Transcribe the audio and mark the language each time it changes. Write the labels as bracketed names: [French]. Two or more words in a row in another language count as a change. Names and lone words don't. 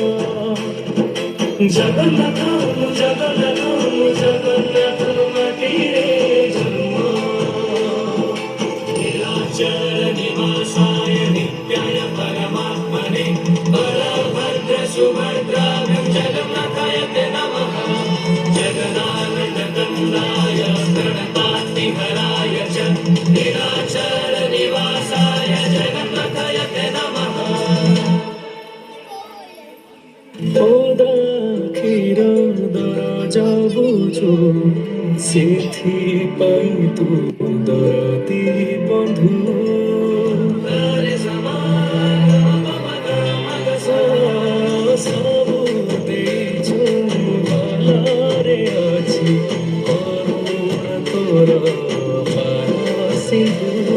[Odia] ଜଗନ୍ନାଥ ମୁଁ ଜଗନ୍ନାଥ ମୁଁ ଜଗନ୍ନାଥ ମାଟିରେ ଜନ୍ମ। [Sanskrit] ନିରାଚର ନିବାସାୟ ନିତ୍ୟାୟ ପରମାତ୍ମନେ ବଳଭଦ୍ର ସୁଭଦ୍ରାଭ୍ୟାଂ ଜଗନ୍ନାଥାୟ ते नमः। जगदानन्दकन्दाय प्रणतात्तिहराय च निराचर निवासाय जगन्नाथाय ते नमः। [Odia] କ୍ଷୀର ଦରଜ ବୁଝୁ ସେଥିପାଇଁ ତୁ ଦରଦି ବନ୍ଧୁ। ସବୁ ଦେଇଛୁ ଭଲରେ ଅଛି କରୁଣା ତୋର ପାର ସିନ୍ଧୁ।